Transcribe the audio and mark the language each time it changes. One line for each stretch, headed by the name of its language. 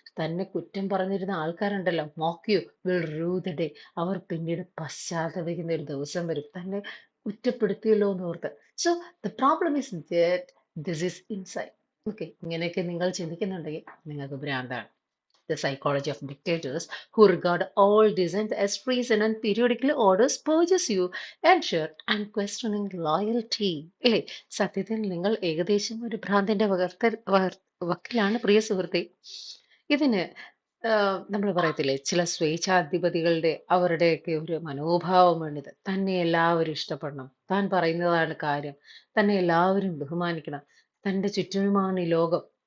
Malayalam: തന്നെ കുറ്റം പറഞ്ഞിരുന്ന ആൾക്കാരുണ്ടല്ലോ,
English: mock you will rue the day,
Malayalam: അവർ പിന്നീട് പശ്ചാത്തപിക്കുന്ന ഒരു ദിവസം വരും, തന്നെ കുറ്റപ്പെടുത്തിയല്ലോ എന്ന് ഓർത്ത്.
English: So the problem is that this is inside.
Malayalam: Okay, ഇങ്ങനെയൊക്കെ നിങ്ങൾ ചിന്തിക്കുന്നുണ്ടെങ്കിൽ നിങ്ങൾക്ക് ഭ്രാന്താണ്.
English: The psychology of dictators who regard all dissent as treason and periodically orders purges you, ensure unquestioning loyalty.
Malayalam: ഇല്ലേ, സത്യത്തിൽ നിങ്ങൾ ഏകദേശം ഒരു ഭ്രാന്തിന്റെ വക്കിലാണ് പ്രിയ സുഹൃത്തെ. ഇതിന് നമ്മൾ പറയത്തില്ലേ, ചില സ്വേച്ഛാധിപതികളുടെ അവരുടെയൊക്കെ ഒരു മനോഭാവമാണിത്. തന്നെ എല്ലാവരും ഇഷ്ടപ്പെടണം, താൻ പറയുന്നതാണ് കാര്യം, തന്നെ എല്ലാവരും ബഹുമാനിക്കണം, തൻ്റെ ചുറ്റുമാണ് ഈ ലോകം.